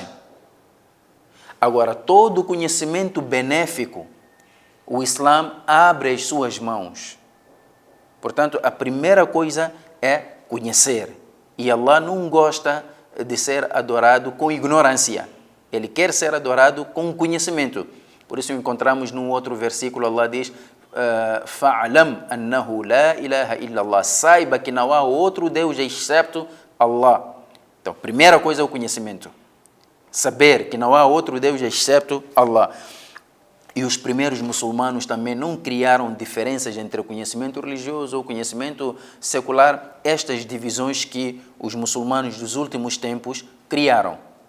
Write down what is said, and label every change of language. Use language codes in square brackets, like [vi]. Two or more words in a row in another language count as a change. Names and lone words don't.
[pt] Agora, todo conhecimento benéfico, o Islã abre as suas mãos. Portanto, a primeira coisa é conhecer. E Allah não gosta de ser adorado com ignorância. Ele quer ser adorado com conhecimento. Por isso encontramos num outro versículo, Allah diz: [ar] "فاعلم أنه لا إله إلا الله." [pt] Saiba que não há outro Deus excepto Allah. Então, primeira coisa é o conhecimento. Saber que não há outro Deus excepto Allah. E os primeiros muçulmanos também não criaram diferenças entre o conhecimento religioso ou o conhecimento secular, estas divisões que os muçulmanos dos últimos tempos criaram.